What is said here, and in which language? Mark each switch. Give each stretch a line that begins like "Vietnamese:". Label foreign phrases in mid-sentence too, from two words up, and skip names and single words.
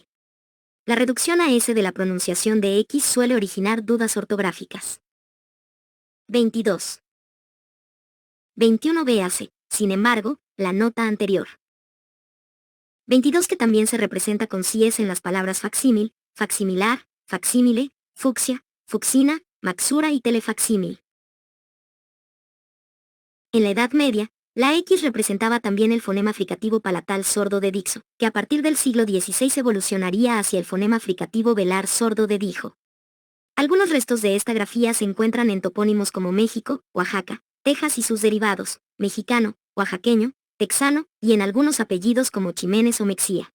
Spanish: La reducción a S de la pronunciación de X suele originar dudas ortográficas. 22. 21. Véase, sin embargo, la nota anterior. 22 que también se representa con síes en las palabras facsímil, facsimilar, facsímile, fucsia, fucsina, maxura y telefacsímil. En la Edad Media, la X representaba también el fonema fricativo palatal sordo de Dixo, que a partir del siglo XVI evolucionaría hacia el fonema fricativo velar sordo de Dijo. Algunos restos de esta grafía se encuentran en topónimos como México, Oaxaca, Texas y sus derivados, mexicano, oaxaqueño, texano, y en algunos apellidos como Ximénez o Mexía.